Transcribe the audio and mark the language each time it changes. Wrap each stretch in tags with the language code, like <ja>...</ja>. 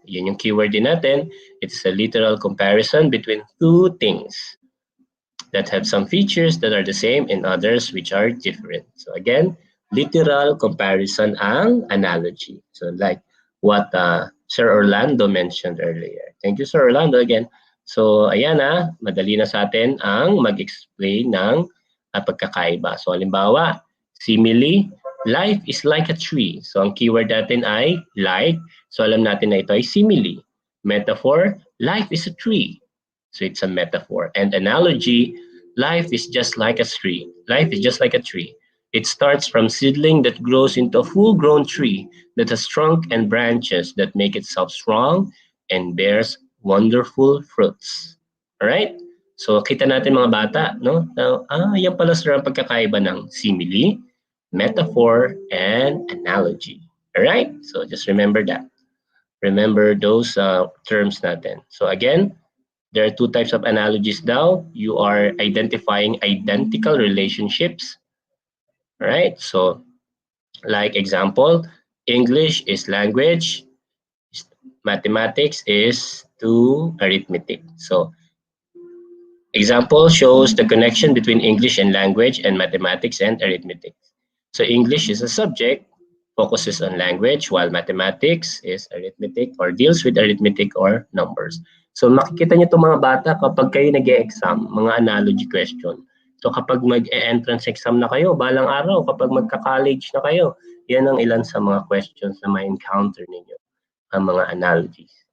<tl>Yun yung keyword din natin.</tl> <en>It's a literal comparison between two things that have some features that are the same and others which are different. So again, literal comparison ang analogy. So like what Sir Orlando mentioned earlier. Thank you, Sir Orlando, again.</en> <tl>So ayan madali na sa atin ang mag-explain ng pagkakaiba.</tl> <en>So halimbawa, simile, life is like a tree.</en> <tl>So ang keyword natin ay like. So alam natin na ito ay simile.</tl> <en>Metaphor, life is a tree. So it's a metaphor. And analogy, life is just like a tree. Life is just like a tree. It starts from seedling that grows into a full-grown tree that has trunk and branches that make itself strong and bears wonderful fruits. Alright?</en> <tl>So kita natin mga bata, no? Now, yan pala sir ang pagkakaiba ng simile, metaphor, and analogy. Alright?</tl> <en>So just remember that. Remember those terms natin. So again, there are two types of analogies now. You are identifying identical relationships. All right. So, like example, English is language, mathematics is to arithmetic. So, example shows the connection between English and language and mathematics and arithmetic. So, English is a subject, focuses on language, while mathematics is arithmetic or deals with arithmetic or numbers.</en> <tl>So makikita niyo itong mga bata kapag kayo nag-e-exam, mga analogy question. So kapag mag-entrance exam na kayo, balang araw, kapag magka-college na kayo, yan ang ilan sa mga questions na ma-encounter ninyo, ang mga analogies.</tl>